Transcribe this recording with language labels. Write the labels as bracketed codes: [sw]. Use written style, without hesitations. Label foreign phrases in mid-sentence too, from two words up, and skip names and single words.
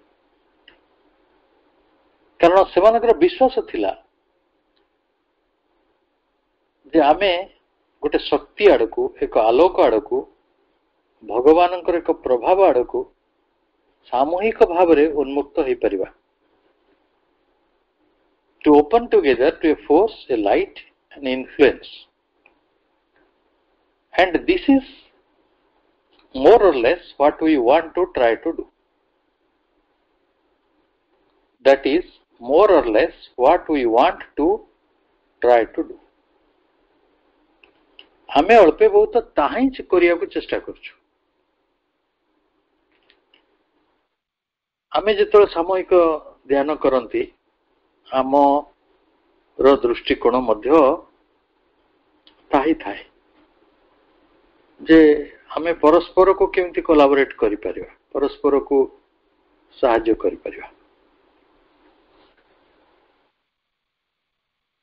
[or] କାରଣ ସେମାନଙ୍କର ବିଶ୍ୱାସ ଥିଲା ଯେ ଆମେ ଗୋଟେ ଶକ୍ତି ଆଡ଼କୁ, ଏକ ଆଲୋକ ଆଡ଼କୁ, ଭଗବାନଙ୍କର ଏକ ପ୍ରଭାବ ଆଡ଼କୁ ସାମୂହିକ ଭାବରେ ଉନ୍ମୁକ୍ତ ହେଇପାରିବା। [en] To open together to a force, a light, an influence. And this is more or less what we want to try to do. That is more or less what we want to try to do. [or] ଆମେ ଅଳ୍ପେ ବହୁତ ତାହା ହିଁ କରିବାକୁ ଚେଷ୍ଟା କରୁଛୁ। ଆମେ ଯେତେବେଳେ ସାମୂହିକ ଧ୍ୟାନ କରନ୍ତି, ଆମର ଦୃଷ୍ଟିକୋଣ ମଧ୍ୟ ତାହା ହିଁ ଥାଏ ଯେ ଆମେ ପରସ୍ପରକୁ କେମିତି କୋଲାବୋରେଟ୍ କରିପାରିବା, ପରସ୍ପରକୁ ସାହାଯ୍ୟ କରିପାରିବା।